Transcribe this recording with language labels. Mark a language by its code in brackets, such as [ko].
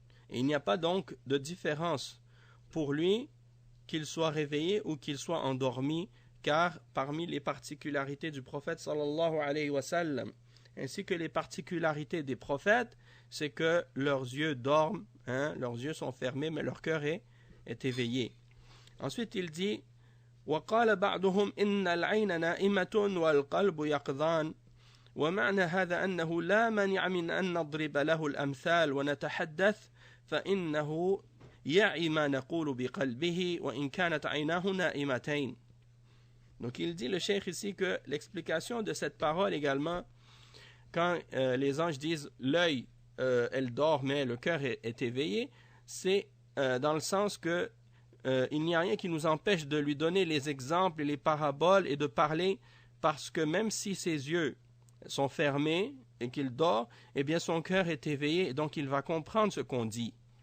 [fr] Et il n'y a pas donc de différence pour lui qu'il soit réveillé ou qu'il soit endormi, car parmi les particularités du prophète sallallahu alayhi wa sallam ainsi que les particularités des prophètes, c'est que leurs yeux dorment, leurs yeux sont fermés mais leur cœur est éveillé. Ensuite il dit [ar] وقال بعضهم إن العين نائمة والقلب يقظان ومعنى هذا أنه لا مانع من أن نضرب له الأمثال ونتحدث فإنه يعي ما نقول بقلبه وإن كانت عيناه نائمتين. [fr] Donc il dit le cheikh ici que l'explication de cette parole également, quand les anges disent l'œil elle dort mais le cœur est éveillé, c'est dans le sens que il n'y a rien qui nous empêche de lui donner les exemples et les paraboles et de parler, parce que même si ses yeux sont fermés et qu'il dort, eh bien son cœur est éveillé et donc il va comprendre ce qu'on dit.